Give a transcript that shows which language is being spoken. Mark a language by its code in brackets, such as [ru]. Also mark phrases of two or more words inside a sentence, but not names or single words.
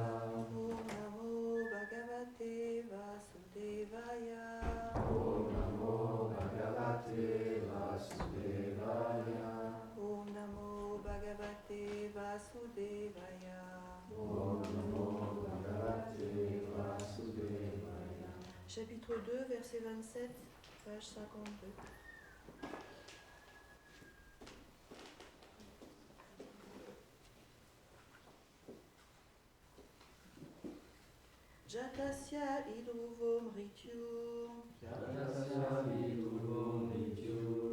[sa] ॐ नमो भगवते वासुदेवाय. ॐ नमो भगवते वासुदेवाय. ॐ नमो भगवते वासुदेवाय. ॐ नमो भगवते वासुदेवाय. [fr] Chapitre 2, verset 27, page 52. [sa] जातस्य हिध्रुवो मृत्युः. जातस्य विध्रुवो मृत्युः.